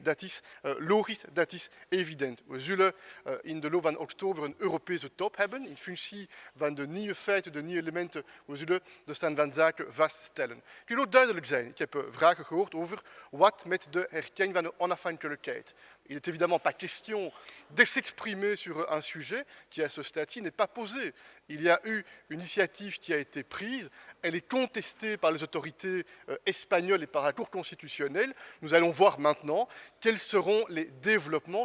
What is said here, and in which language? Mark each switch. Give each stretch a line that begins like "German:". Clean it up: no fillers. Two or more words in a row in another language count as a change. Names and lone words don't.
Dutch: Dat is logisch, dat is evident. We zullen in de loop van oktober een Europese top hebben. In functie van de nieuwe feiten, de nieuwe elementen, we zullen de stand van zaken vaststellen. Ik wil ook duidelijk zijn. Ik heb vragen gehoord over wat met de erkenning van de onafhankelijkheid.
French: Il n'est évidemment pas question de s'exprimer sur un sujet qui, à ce stade-ci, n'est pas posé. Il y a eu une initiative qui a été prise, elle est contestée par les autorités espagnoles et par la Cour constitutionnelle. Nous allons voir maintenant quels seront les développements.